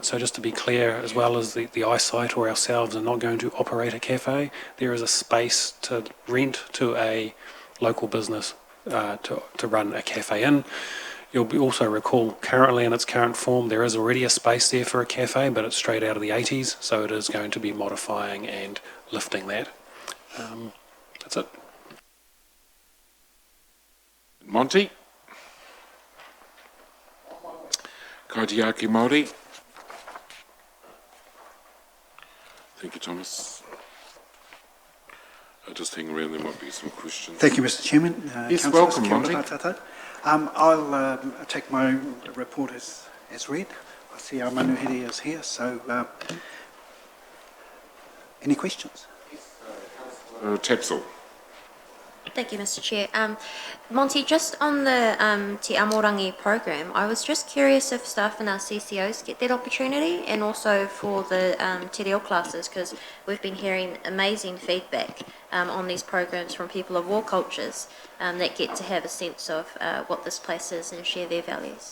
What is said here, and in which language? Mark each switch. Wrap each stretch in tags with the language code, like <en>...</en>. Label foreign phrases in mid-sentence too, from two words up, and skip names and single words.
<en>So just to be clear, as well as the eyesight or ourselves are not going to operate a cafe, there is a space to rent to a local business to run a cafe in. You'll also recall currently in its current form there is already a space there for a cafe, but it's straight out of the 80s, so it is going to be modifying and lifting that. That's it.</en> <mi>Monty? Kaitiaki Māori?</mi> <en>Thank you, Thomas. Just hang around, there might be some questions. Thank you, Mr. Chairman. Yes, Councillors, welcome,</en> <mi>kia ora Monty. tātou.</mi> <en>I'll take my report as read. I see our manuhiri is here, so any questions? Tapsell. Thank you, Mr. Chair. Monty, just on the Te Amorangi program, I was just curious if staff in our CCOs get that opportunity, and also for the Te Reo classes, because we've been hearing amazing feedback on these programs from people of all cultures that get to have a sense of what this place is and share their values.</en>